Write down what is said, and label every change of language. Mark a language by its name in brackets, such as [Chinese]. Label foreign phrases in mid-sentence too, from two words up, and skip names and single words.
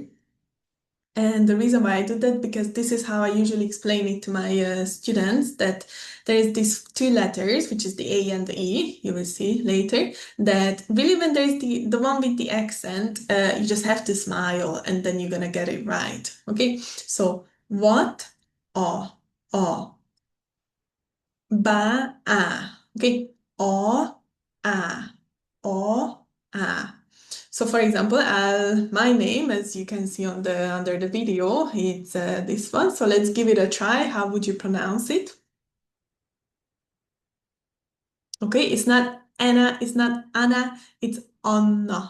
[English] And the reason why I do that, because this is how I usually explain it to my students, that there is these two letters, which is the A and the E, you will see later, that really when there's the one with the accent, you just have to smile and then you're gonna get it right, okay? So, what, o, ba, a, okay? O, a, o, a. So for example, my name, as you can see under the video, it's this one. So let's give it a try. How would you pronounce it? Okay, it's not Anna, it's not Anna, it's Anna.